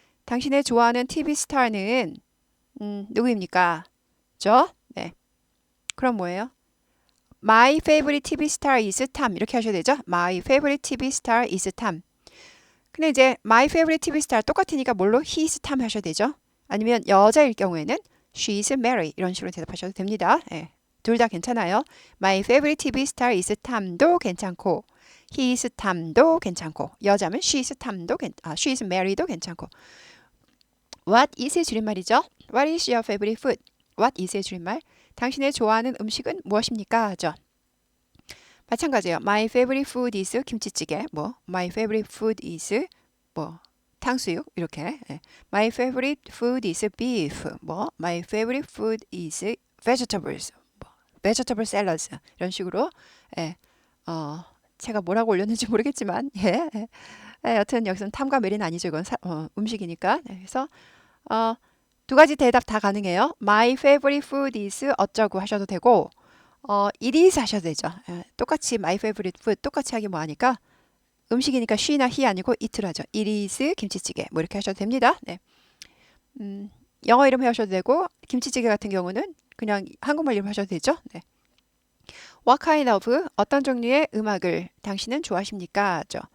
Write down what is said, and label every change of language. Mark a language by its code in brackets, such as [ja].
[ko] 당신의 좋아하는 TV 스타는 누구입니까? 네. 그럼 뭐예요? [en] My favorite TV star is Tom. [ko] 이렇게 하셔야 되죠? [en] My favorite TV star is Tom. [ko] 근데 이제 My favorite TV star 똑같으니까 뭘로? [en] He is Tom [ko] 하셔야 되죠? 아니면 여자일 경우에는 [en] She is Mary. [ko] 이런 식으로 대답하셔도 됩니다. 예. 둘 다 괜찮아요. [en] My favorite TV star is Tom [ko] 도 괜찮고 [en] He is Tom도 괜찮고 여자면 She is Tom도 She is Mary도 괜찮고 What is의 줄임말이죠? What is your favorite food? [ko] What is의 줄임말? 당신의 좋아하는 음식은 무엇입니까? 하죠. 마찬가지예요. [en] My favorite food is 김치찌개. My favorite food is 탕수육 이렇게. My favorite food is beef. My favorite food is vegetables. [ko] vegetable salads 이런 식으로. 제가 뭐라고 올렸는지 모르겠지만 여튼 여기서는 탐과 메리는 아니죠. 이건 음식이니까. 그래서 두 가지 대답 다 가능해요. My favorite food is 어쩌고 하셔도 되고 it is 하셔도 되죠. 똑같이 my favorite food 똑같이 하기 뭐하니까 음식이니까 she나 he 아니고 it를 하죠. It is 김치찌개 이렇게 하셔도 됩니다. 네. 영어 이름 하셔도 되고 김치찌개 같은 경우는 그냥 한국말 이름 하셔도 되죠. 네. What kind of 어떤 종류의 음악을 당신은 좋아하십니까? 죠.